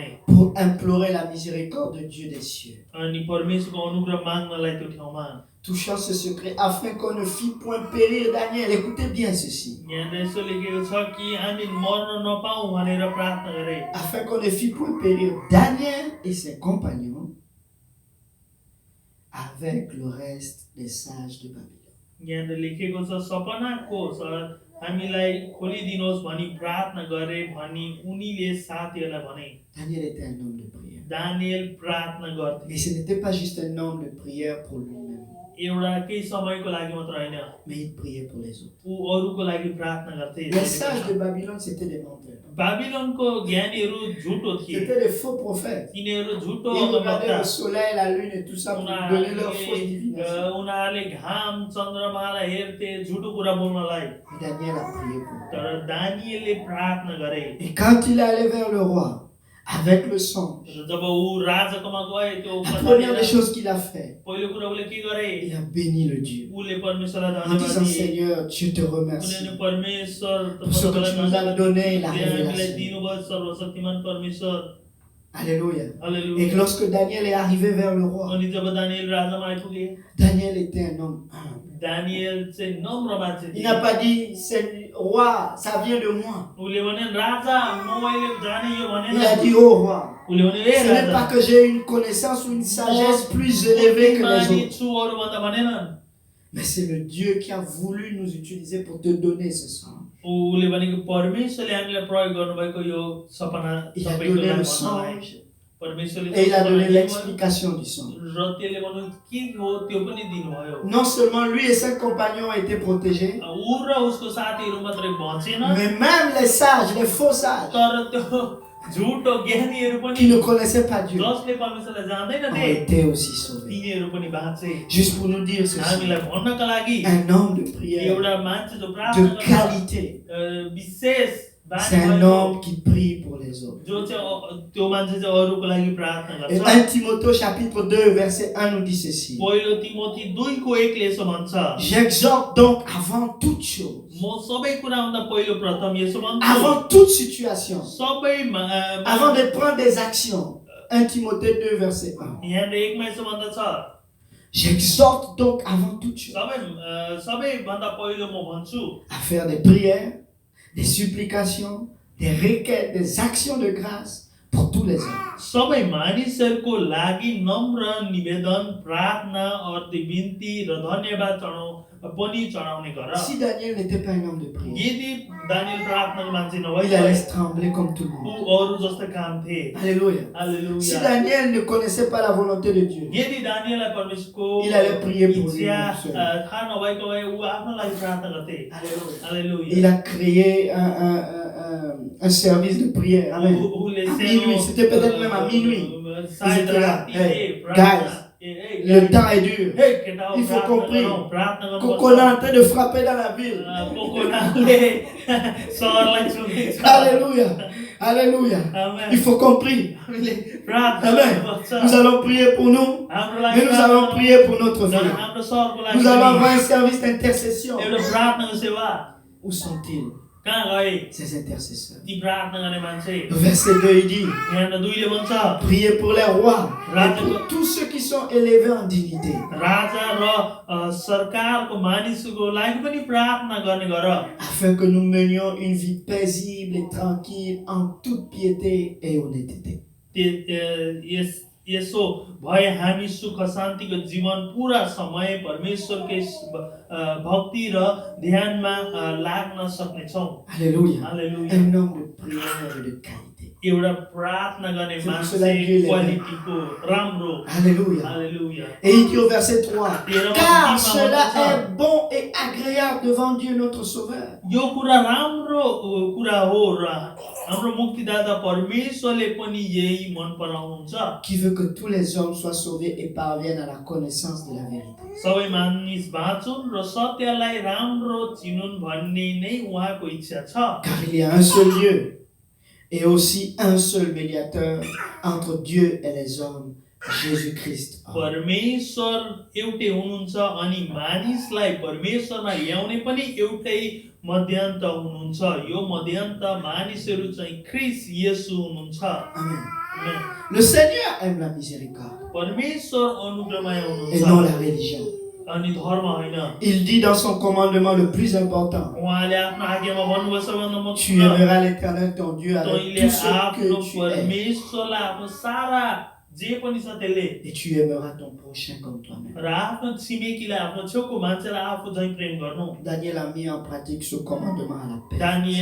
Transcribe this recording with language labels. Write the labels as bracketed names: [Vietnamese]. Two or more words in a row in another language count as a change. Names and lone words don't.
[French] Pour implorer la miséricorde de Dieu des cieux. [Nepali] अनि परमेश्वरको अनुग्रह माग्नलाई त्यो ठाउँमा. [French] Touchant ce secret afin qu'on ne fît point périr Daniel. Écoutez bien ceci. [Nepali] यहाँ यसो लेखेको छ कि हामी मर्न नपाऊ भनेर प्रार्थना गरे. [French] Afin qu'on ne fît point périr Daniel et ses compagnons avec le reste des sages de Babylone. [Nepali] यहाँ लेखेको छ सपनाको हामीलाई खोलिदिनुहोस् भनी प्रार्थना गरे भनी उनीले साथीहरूलाई भने. [French] Daniel était un homme de prière. [Nepali] दानिएल प्रार्थना गर्थे. [French] Mais ce n'était pas juste un homme de prière pour lui-même. [Nepali] एउटा केही समयको लागि मात्र हैन [French] mais il priait pour les autres. [Nepali] ऊ अरूको लागि प्रार्थना गर्थे [French] Les sages de Babylone, c'était des menteurs. [Nepali] बाबिलोनको ज्ञानीहरू झुटो थिए [French] C'était des faux prophètes. [Nepali] तिनीहरू झुटो [French] Ils regardaient [Nepali] अगमवक्ता [French] le soleil, la lune et tout ça pour donner leur fausse divination. [Nepali] उनीहरूले घाम चन्द्रमालाई हेर्थे झुटो कुरा बोल्नलाई [French] Et Daniel a prié pour eux. [Nepali] तर दानिएलले प्रार्थना गरे [French] Et quand il est allé vers le roi, avec le songe, [Nepali] जब ऊ राजाकोमा गए त्यो [French] la première des choses qu'il a fait, [Nepali] पहिलो कुरा उसले के गरे [French] il a béni le Dieu. [Nepali] उसले परमेश्वरलाई [French] En [Nepali] धन्यवाद [French] disant, [Nepali] दिए [French] Seigneur, je te remercie [Nepali] उनीहरूले परमेश्वर [French] pour ce que tu nous as donné, la [Nepali] हामीलाई [French] révélation. [Nepali] दिनुभयो सर्वशक्तिमान परमेश्वर [French] Alléluia. Et [Nepali] हालेलुया [French] que lorsque Daniel est arrivé vers le roi, [Nepali] अनि जब दानिएल राजामा आइपुगे [French] Daniel était un homme humble. [Nepali] दानिएल चाहिँ नम्र मान्छे [French] Il [Nepali] थिए [French] n'a pas dit, c'est roi, ça vient de moi. [Nepali] उसले भने राजा म अहिले जाने यो [French] Il a [Nepali] भनेन [French] dit, oh roi, [Nepali] उसले भने ए [French] ce n'est pas [Nepali] राजा [French] que j'ai une connaissance ou une sagesse plus élevée que les [Nepali] मानि [French] autres, [Nepali] छु अरूभन्दा भनेन [French] mais c'est le Dieu qui a voulu nous utiliser pour te donner ce sang. [Nepali] उसले भनेको परमेश्वरले हामीलाई प्रयोग गर्नुभएको यो सपना [French] Il a [Nepali] सबैको [French] donné [Nepali] लागि [French] le [Nepali] भन्नलाई [French] songe [Nepali] परमेश्वरले [French] et il a donné [Nepali] सपना [French] l'explication du songe. [Nepali] र त्यसले भन्नु के हो त्यो पनि दिनुभयो [French] Non seulement lui et ses compagnons ont été protégés, [Nepali] ऊ र उसको साथीहरू मात्रै बचेन [French] mais même les sages, les faux sages, [Nepali] तर त्यो झुटो ज्ञानीहरू पनि [French] qui ne connaissaient pas Dieu, [Nepali] जसले परमेश्वरलाई [French] ont [Nepali] जान्दैनथे [French] été aussi sauvés. [Nepali] तिनीहरू पनि बाँचे [French] Juste pour nous dire ceci, [Nepali] हामीलाई भन्नका लागि [French] un homme de prière [Nepali] एउटा मान्छे जो प्रार्थना [French] de [Nepali] गर्छ [French] qualité, [Nepali] विशेष [French] c'est un homme qui prie pour les autres. [Nepali] जो चाहिँ त्यो मान्छे चाहिँ अरूको लागि प्रार्थना [French] Et [Nepali] गर्छ [French] 1 Timothée chapitre 2 verset 1 nous dit ceci. [Nepali] पहिलो तिमोथी 2:1 यसो भन्छ [French] J'exhorte donc avant toute chose, [Nepali] म सबै कुराभन्दा पहिलो प्रथम यसो भन्छु [French] avant toute situation, [Nepali] सबैमा [French] avant de prendre des actions. 1 Timothée 2 verset 1. [Nepali] यहाँ 1 मा यसो भन्दछ [French] J'exhorte donc avant toute chose [Nepali] सबैभन्दा पहिलो म भन्छु [French] à faire des prières, des supplications, des requêtes, des actions de grâce pour tous les hommes. [Nepali] सबै मानिसहरूको लागि नम्र निवेदन प्रार्थना अर्ती बिन्ती र धन्यवाद चढाउने गर [French] Si Daniel n'était pas un homme de prière, [Nepali] यदि दानिएल प्रार्थनाको मान्छे [French] il [Nepali] नभए [French] allait trembler comme tout le [Nepali] ऊ [French] monde. [Nepali] अरू जस्तो काम थिए [French] Alléluia. Si [Nepali] हालेलुया [French] Daniel ne connaissait pas la volonté de Dieu, [Nepali] यदि दानिएललाई परमेश्वरको [French] il allait prier pour lui. [Nepali] इच्छा [French] seul. [Nepali] थाहा नभएको भए ऊ आफ्नो लागि प्रार्थना गर्थे [French] Alléluia. [Nepali] हालेलुया [French] Il a créé un service de prière. Amen. [Nepali] उसले [French] À [Nepali] सानो, [French] minuit, c'était peut-être même à minuit. [Nepali] सायद [French] Ils étaient là. [Nepali] राति, [English] Hey, [Nepali] प्रार्थना, [English] guys, [Nepali] ए, [French] Le temps est dur. [Nepali] हे, केटा हो, [French] Il faut [Nepali] प्रार्थना [French] qu'on prie. [Nepali] गरौँ, प्रार्थना गर्नुपर्छ। [French] Qu'on est en train de frapper dans la ville. [Nepali] कोकोनाले सहरलाई छुँदैछ। [French] Alléluia. Alléluia. Amen. Il faut qu'on prie. [Nepali] हामीले प्रार्थना [French] Amen. [Nepali] गर्नुपर्छ। [French] Nous allons prier pour nous, [Nepali] हाम्रो [French] mais [Nepali] लागि [French] nous allons [Nepali] प्रार्थना [French] prier pour notre [Nepali] गर्नुपर्छ। [French] ville. [Nepali] हाम्रो सहरको लागि [French] Nous allons [Nepali] पनि [French] avoir un service d'intercession. [Nepali] एउटा प्रार्थनाको सेवा [French] Où sont-ils, [Nepali] कहाँ गए [French] ces intercesseurs? [Nepali] ती प्रार्थना गर्ने मान्छे [French] Le verset 2, il dit, [Nepali] यहाँ 2 ले भन्छ [French] priez pour les rois et pour tous ceux qui sont élevés en dignité, [Nepali] राजा र सरकारको मानिसको लागि पनि प्रार्थना गर्ने गर [French] afin que nous menions une vie paisible et tranquille en toute piété et honnêteté. [Nepali] यसो भए हामी सुख शान्तिको जीवन पूरा समय परमेश्वरकै भक्ति र ध्यानमा लाग्न सक्नेछौँ [French] Alléluia. [Nepali] हालेलुया [French] Un homme de prière et de qualité. [Nepali] एउटा प्रार्थना गर्ने [French] C'est pour [Nepali] मान्छे [French] cela que Dieu l'aime. [Nepali] क्वालिटीको राम्रो [French] Alléluia. [Nepali] हालेलुया [French] Et il dit au verset 3, [Nepali] तेह्रमा [French] car [Nepali] अन्तिममा [French] cela [Nepali] भन्छ, [French] est bon et agréable devant Dieu notre Sauveur. [Nepali] यो कुरा राम्रो कुरा हो र हाम्रो मुक्तिदाता परमेश्वरले पनि यही मन पराउनुहुन्छ [French] Qui veut que tous les hommes soient sauvés et parviennent à la connaissance de la vérité. [Nepali] सबै मानिस बाँचुन् र सत्यलाई राम्रो चिनुन् भन्ने नै उहाँको इच्छा छ [French] Car il y a un seul Dieu et aussi un seul médiateur entre Dieu et les hommes, Jésus-Christ. [Nepali] परमेश्वर एउटै हुनुहुन्छ अनि मानिसलाई परमेश्वरमा ल्याउने पनि एउटै मध्यन्त हुनुहुन्छ यो मध्यन्त मानिसहरू चाहिँ ख्रीष्ट येशू हुनुहुन्छ [French] Amen. Amen. Le Seigneur aime la miséricorde [Nepali] परमेश्वर अनुग्रहमय [French] et non [Nepali] हुनुहुन्छ [French] la religion. [Nepali] अनि धर्म होइन [French] Il dit dans son commandement le plus important, [Nepali] उहाँले आफ्नो आज्ञामा भन्नुभयो सबैभन्दा [French] tu [Nepali] महत्त्वपूर्ण [French] aimeras l'Éternel ton Dieu avec [Nepali] तैँले [French] tout ce [Nepali] आफ्नो [French] que tu es [Nepali] परमेश्वरलाई आफ्नो सारा जे पनि छ त्यसले [French] et tu aimeras ton prochain comme toi-même. [Nepali] र आफ्नो छिमेकीलाई आफ्नो छेउको मान्छेलाई आफू झैँ प्रेम गर्नु [French] Daniel a mis en pratique ce commandement à la paix.